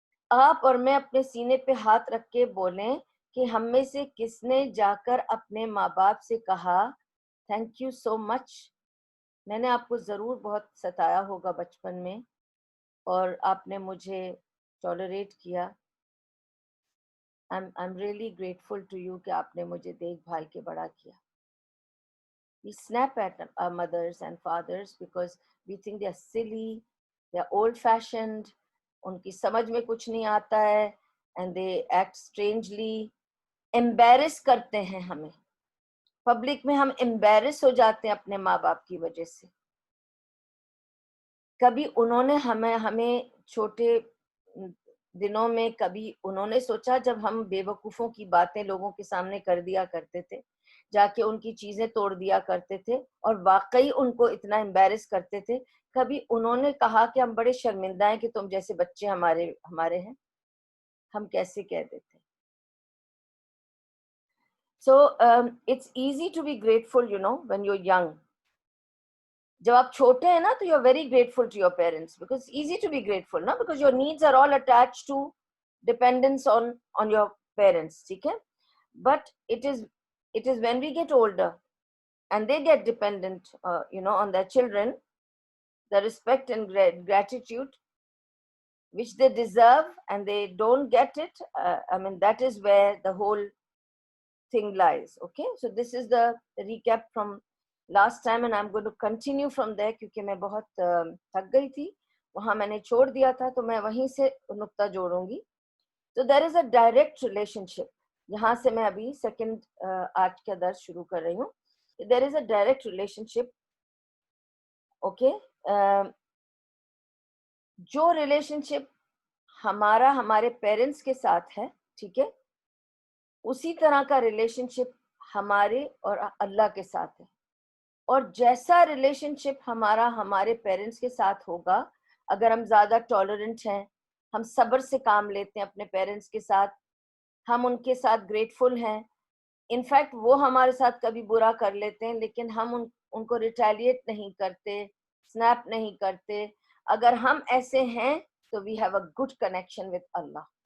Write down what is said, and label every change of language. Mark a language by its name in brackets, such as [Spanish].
[Urdu] آپ اور میں اپنے سینے پہ ہاتھ رکھ کے بولیں کہ ہم میں سے کس نے جا کر اپنے ماں باپ سے کہا [English] thank you so much, [Urdu] میں نے آپ کو ضرور بہت ستایا ہوگا بچپن میں اور آپ نے مجھے ٹالریٹ کیا, [English] I'm really grateful to you [Urdu] کہ آپ نے مجھے دیکھ بھال کے بڑا کیا. [English] We snap at our mothers and fathers because we think they are silly, they are old fashioned, [Urdu] ان کی سمجھ میں کچھ نہیں آتا ہے, [English] and they act strangely, embarrass [Urdu] کرتے ہیں ہمیں. پبلک میں ہم embarrass ہو جاتے ہیں اپنے ماں باپ کی وجہ سے. کبھی انہوں نے ہمیں چھوٹے دنوں میں کبھی انہوں نے سوچا جب ہم بے وقوفوں کی باتیں لوگوں کے سامنے کر دیا کرتے تھے, جا کے ان کی چیزیں توڑ دیا کرتے تھے اور واقعی ان کو اتنا embarrass کرتے تھے, کبھی انہوں نے کہا کہ ہم بڑے شرمندہ ہیں کہ تم جیسے بچے ہمارے ہیں. ہم کیسے کہہ دیتے. [English] So it's easy to be grateful, when you're young. [Urdu] جب آپ چھوٹے ہیں نا تو [English] You are very grateful to your parents because easy to be grateful نا because your needs are all attach to dependence on your parents. [Urdu] ٹھیک ہے. [English] But it is when we get older and they get dependent on their children, the respect and gratitude which they deserve and they don't get it, that is where the whole thing lies. Okay, so this is the recap from last time and I'm going to continue from there [Urdu] کیونکہ میں بہت تھک گئی تھی, وہاں میں نے چھوڑ دیا تھا تو میں وہیں سے نقطہ جوڑوں گی. تو [English] there is a direct relationship, [Urdu] یہاں سے میں ابھی سیکنڈ آج کا درس شروع کر رہی ہوں. [English] there is a direct relationship. [Urdu] Okay, جو ریلیشن شپ ہمارا ہمارے پیرنٹس کے ساتھ ہے, ٹھیک ہے, اسی طرح کا ریلیشن شپ ہمارے اور اللہ کے ساتھ ہے. اور جیسا ریلیشن شپ ہمارا ہمارے پیرنٹس کے ساتھ ہوگا, اگر ہم زیادہ ٹالرنٹ ہیں, ہم صبر سے کام لیتے ہیں اپنے پیرنٹس کے ساتھ, ہم ان کے ساتھ گریٹفل ہیں, انفیکٹ وہ ہمارے ساتھ کبھی برا کر لیتے ہیں لیکن ہم ان کو ریٹیلیٹ نہیں کرتے, سنیپ نہیں کرتے, اگر ہم ایسے ہیں تو [English] We have a good connection with Allah.